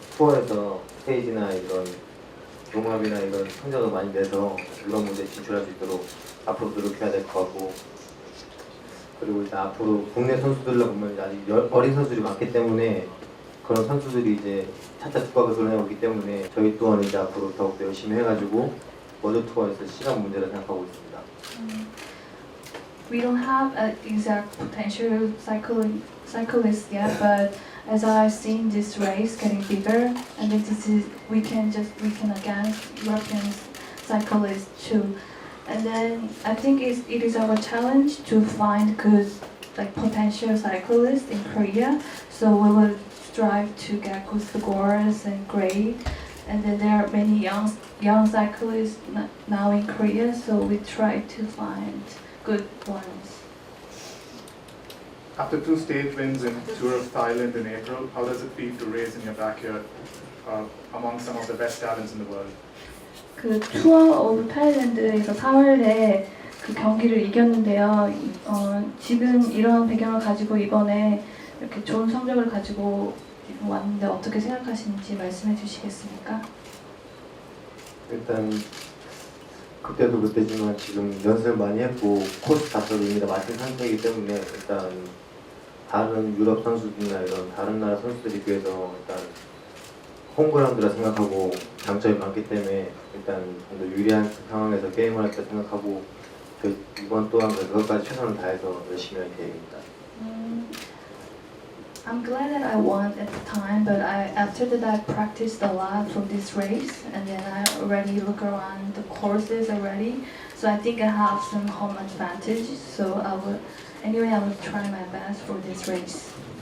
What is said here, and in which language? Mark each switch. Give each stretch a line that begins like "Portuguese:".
Korean: 투어에서 스테이지나 이런 종합이나 이런 성적을 많이 내서 이런 무대에 진출할 수 있도록 앞으로 노력해야 될 것 같고, 그리고 이제 앞으로 국내 선수들로 보면 이제 아직 어린 선수들이 많기 때문에 그런 선수들이 이제 차차 두각을 드러내고 있기 때문에 저희 또한 이제 앞으로 더욱더 열심히 해가지고 월드 투어에서 시간 문제라 생각하고 있습니다.
English: We don't have an exact potential cyclist yet, but as I've seen this race getting bigger, and then we can against European cyclists too. And then I think it is our challenge to find good potential cyclists in Korea. So we will strive to get good scores and grade. And then there are many young cyclists now in Korea, so we try to find good ones. After 2 stage wins in Tour of Thailand in April, how does it feel to race in your backyard among some of the best talents in the world?
Korean: 그 투어 오브 타일랜드에서 4월에 그 경기를 이겼는데요. 지금 이런 배경을 가지고 이번에 이렇게 좋은 성적을 가지고 왔는데 어떻게 생각하시는지 말씀해 주시겠습니까? 일단 그때도 그때지만 지금 연습을 많이 했고 코스 자체도 이미 다 마친 상태이기 때문에 일단 다른 유럽 선수들이나 이런 다른 나라 선수들에 비해서 일단 홈그라운드라 생각하고 장점이 많기 때문에 일단 좀 더 유리한 상황에서 게임을 할 때 생각하고 저희 이번 또한 그것까지 최선을 다해서 열심히 할 계획입니다.
English: I'm glad that I won at the time, but after that I practiced a lot for this race, and then I already look around the courses already. So I think I have some home advantage. So I will try my best for this race.